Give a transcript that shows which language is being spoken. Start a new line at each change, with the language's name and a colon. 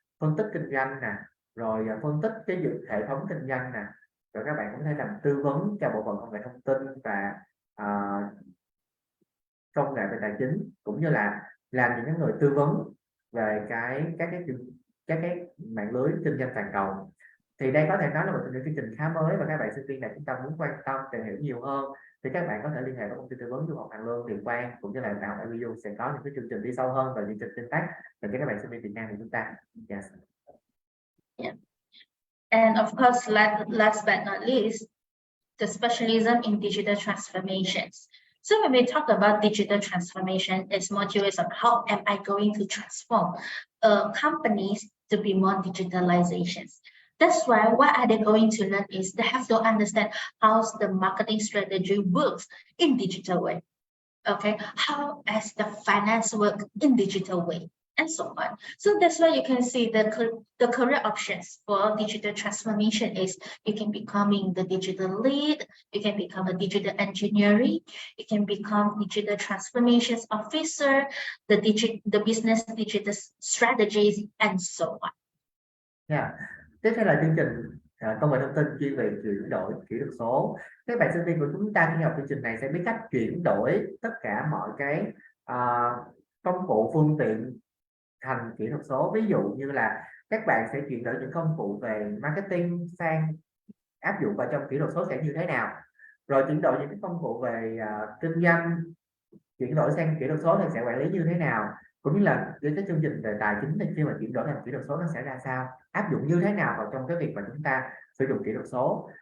Vietnamese: phân tích kinh doanh nè, rồi phân tích cái hệ thống kinh doanh nè, rồi các bạn cũng có thể làm tư vấn cho bộ phận công nghệ thông tin và công nghệ về tài chính, cũng như là làm những cái người tư vấn về các cái mạng lưới kinh doanh toàn cầu. Thì đây có thể nói là một trong những chương trình khá mới, và các bạn sinh viên này chúng ta muốn quan tâm tìm hiểu nhiều hơn thì các bạn có thể liên hệ với công ty tư vấn du học Hoàng Lương Điền Quang, cũng như là Đại học IBU sẽ có những cái chương trình đi sâu hơn và chương trình tương tác dành cho các bạn sinh viên Việt Nam của chúng ta.
English: Yes. Yeah. And of course, last but not least, the specialism in digital transformations. So when we talk about digital transformation, it's more curious on how am I going to transform companies to be more digitalizations. That's why what are they going to learn is they have to understand how the marketing strategy works in digital way. Okay, how as the finance work in digital way, and so on. So that's why you can see the career options for digital transformation is you can becoming the digital lead, you can become a digital engineering, you can become digital transformations officer, the business digital strategies, and so on. Yeah.
Vietnamese: Tiếp theo là chương trình công nghệ thông tin chuyên về chuyển đổi kỹ thuật số. Các bạn sinh viên của chúng ta khi học chương trình này sẽ biết cách chuyển đổi tất cả mọi cái công cụ phương tiện thành kỹ thuật số. Ví dụ như là các bạn sẽ chuyển đổi những công cụ về marketing sang áp dụng vào trong kỹ thuật số sẽ như thế nào, rồi chuyển đổi những cái công cụ về kinh doanh chuyển đổi sang kỹ thuật số thì sẽ quản lý như thế nào, cũng như là cái chương trình về tài chính thì khi mà chuyển đổi thành kỹ thuật số nó sẽ ra sao, áp dụng như thế nào vào trong cái việc mà chúng ta sử dụng kỹ thuật số.